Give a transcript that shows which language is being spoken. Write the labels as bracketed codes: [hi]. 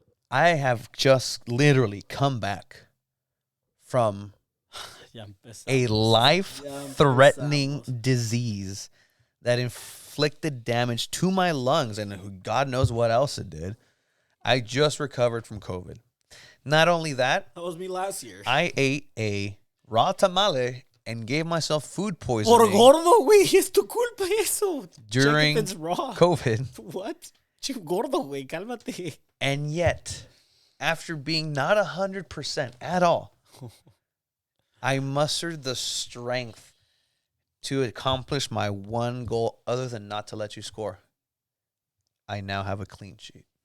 [en] I have just literally come back from a life-threatening disease that inflicted damage to my lungs, and God knows what else it did. I just recovered from COVID. Not only that, was me last year. I ate a raw tamale and gave myself food poisoning. [es] Por gordo, güey, es tu culpa eso. [en] During Check if it's raw. COVID. [es] What? Chico gordo, güey, cálmate. [en] And yet, after being not 100% at all, I mustered the strength to accomplish my one goal other than not to let you score. I now have a clean sheet.